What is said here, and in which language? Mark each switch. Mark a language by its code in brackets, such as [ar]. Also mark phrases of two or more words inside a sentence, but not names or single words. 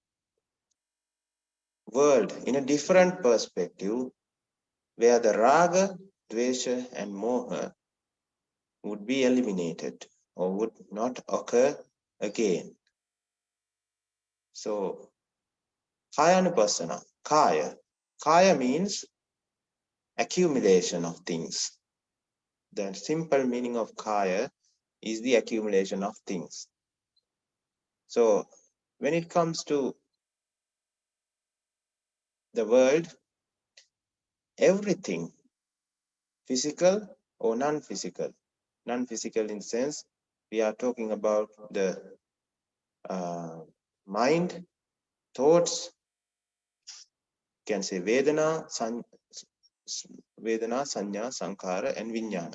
[en] world in a different perspective, where the raga, dvesha, and moha would be eliminated or would not occur again. So, [pi] kayanupassana, kaya. [en] Kaya means accumulation of things. The simple meaning of kaya is the accumulation of things. So, when it comes to the world, everything, physical or non-physical, non-physical in the sense we are talking about the mind, thoughts, can say [pi] Vedana, Vedana, Sanya, Sankhara, [en] and Vijnana.